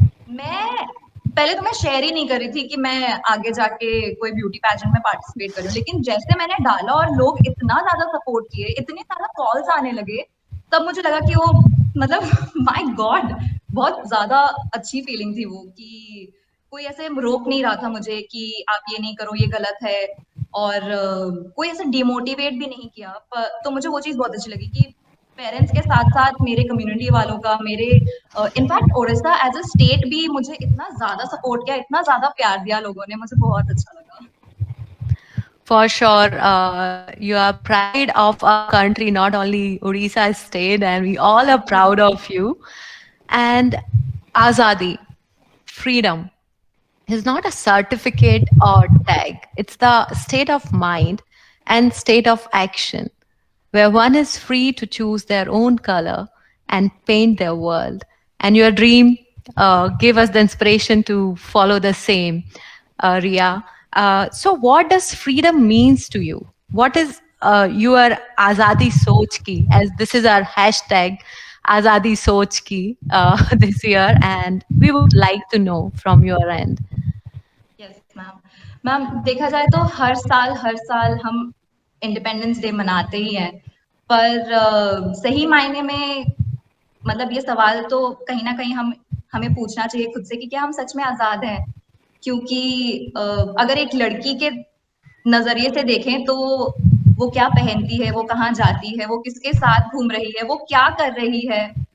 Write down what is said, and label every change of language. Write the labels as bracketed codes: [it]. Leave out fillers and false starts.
[hi] मैं पहले तो मैं शेयर ही नहीं कर रही थी कि मैं आगे जाके कोई ब्यूटी पैजेंट में पार्टिसिपेट करूँ, लेकिन जैसे मैंने डाला और लोग इतना ज़्यादा सपोर्ट किए, इतने ज़्यादा कॉल्स आने लगे, तब मुझे लगा कि वो मतलब [en] my god, [hi] बहुत ज़्यादा अच्छी फीलिंग थी वो, कि कोई ऐसे रोक नहीं रहा था मुझे कि आप ये नहीं करो, ये गलत है। और कोई ऐसे डिमोटिवेट भी नहीं किया। तो मुझे वो चीज़ बहुत अच्छी लगी कि पेरेंट्स के साथ-साथ मेरे कम्युनिटी वालों का, मेरे in fact Odisha [en] as a state [hi] भी मुझे इतना ज़्यादा सपोर्ट किया, इतना ज़्यादा प्यार दिया लोगों ने, मुझे बहुत अच्छा लगा। [en] For sure, you are pride of our country, not only Odisha state, and we all are thank you. proud of you. And Azadi, freedom, is not a certificate or tag. It's the state of mind and state of action, where one is free to choose their own color and paint their world. And your dream gave us the inspiration to follow the same, Ria. So, what does freedom means to you? What is your Azadi Soch ki? As this is our hashtag, Azadi Soch ki this year, and we would like to know from your end. Yes ma'am. [hi] Ma'am देखा जाए तो हर साल हम independence day मनाते ही हैं, पर सही मायने में मतलब ये सवाल तो कहीं न कहीं हमें पूछना चाहिए खुद से कि क्या हम सच में आज़ाद हैं? क्योंकि अगर एक लड़की के नज़रिए से देखें तो वो क्या पहनती है, वो कहाँ जाती है, वो किसके साथ घूम रही है, वो क्या कर रही है?